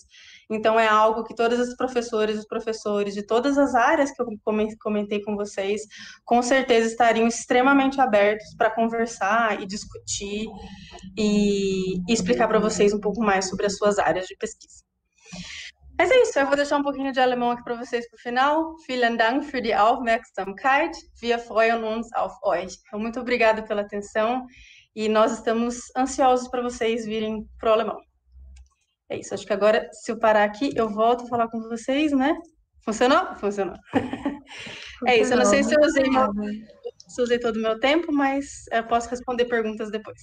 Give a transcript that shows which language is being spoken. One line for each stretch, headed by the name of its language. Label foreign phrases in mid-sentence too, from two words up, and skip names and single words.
Portuguese: Então é algo que todas as professoras e os professores de todas as áreas que eu comentei com vocês, com certeza estariam extremamente abertos para conversar e discutir e explicar para vocês um pouco mais sobre as suas áreas de pesquisa. Mas é isso, eu vou deixar um pouquinho de alemão aqui para vocês para o final.
German: Vielen Dank für die Aufmerksamkeit. Wir freuen uns auf euch.
Portuguese: Então, muito obrigada pela atenção e nós estamos ansiosos para vocês virem para o alemão. É isso, acho que agora, se eu parar aqui, eu volto a falar com vocês, né? Funcionou? Funcionou. É isso, eu não sei se eu usei todo o meu tempo, mas eu posso responder perguntas depois.